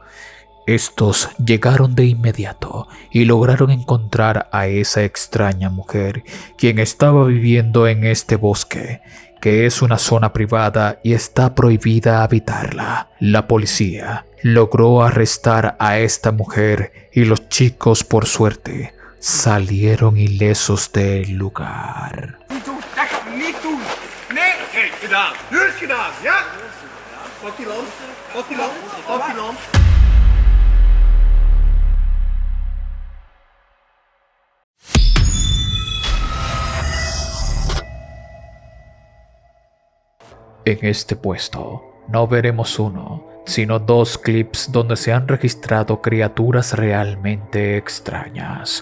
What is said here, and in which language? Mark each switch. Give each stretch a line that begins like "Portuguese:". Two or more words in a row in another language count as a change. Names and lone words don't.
Spanish: Estos llegaron de inmediato y lograron encontrar a esa extraña mujer, quien estaba viviendo en este bosque, que es una zona privada y está prohibida habitarla. La policía logró arrestar a esta mujer y los chicos, por suerte, salieron ilesos del lugar.
Dutch: Niet doen, dat gaat niet doen. Nee, kijk, gedaan. Nu is het gedaan, ja? Pak die lamp, pak die lamp, pak die lamp.
Spanish: En este puesto no veremos uno, sino dos clips donde se han registrado criaturas realmente extrañas.